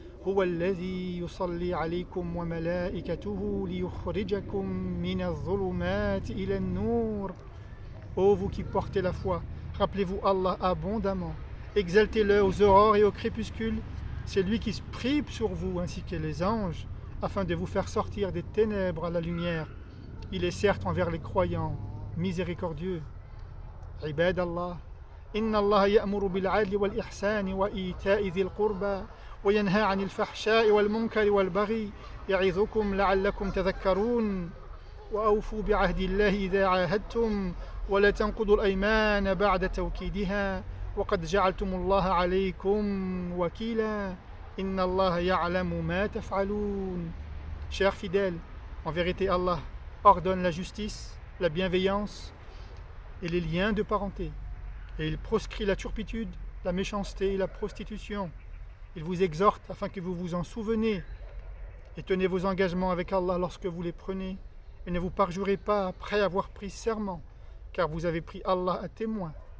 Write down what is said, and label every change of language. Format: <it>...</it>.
<ar>هو الذي يصلي عليكم وملائكته ليخرجكم من الظلمات إلى النور.</ar> <fr>Ô vous qui portez la foi, rappelez-vous Allah abondamment, exaltez-le aux aurores et au crépuscule. C'est lui qui prie sur vous ainsi que les anges, afin de vous faire sortir des ténèbres à la lumière. Il est certes envers les croyants miséricordieux.</fr> <ar>Ibadallah, inna Allah ya'muru bil 'adli wal ihsani wa ita'i dhil qurba وينهى عن الفحشاء والمنكر والبغي يعظكم لعلكم تذكرون وأوفوا بعهد الله إذا عاهدتم ولا تنقضوا الأيمان بعد توكيدها وقد جعلتم الله عليكم وكيلا إن الله يعلم ما تفعلون.</ar> <fr>Chers fidèles, en vérité Allah ordonne la justice, la bienveillance et les liens de parenté, et il proscrit la turpitude, la méchanceté et la prostitution. Il vous exhorte afin que vous vous en souveniez et tenez vos engagements avec Allah lorsque vous les prenez et ne vous parjurez pas après avoir pris serment, car vous avez pris Allah à témoin.</fr>